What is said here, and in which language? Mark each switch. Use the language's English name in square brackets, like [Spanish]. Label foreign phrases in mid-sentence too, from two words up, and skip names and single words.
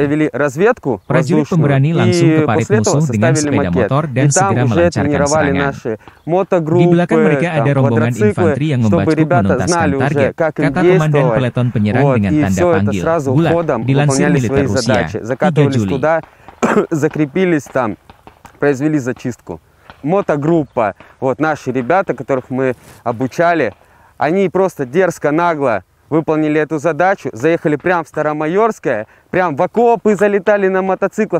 [Indonesian] Prajurit pemberani langsung ke parit musuh dengan sepeda motor dan segera melancarkan serangan. Di belakang mereka ada rombongan infanteri yang membaca menuntaskan target, kata komandan peleton penyerang dengan tanda panggil, Gulag, dilansir militer Rusia, 3 Juli. [Russian] Закрепились там, произвели зачистку. Мотогруппа, вот наши ребята, которых мы обучали, они просто дерзко, нагло выполнили эту задачу, заехали прямо в Старомайорское, прям в окопы залетали на мотоциклах.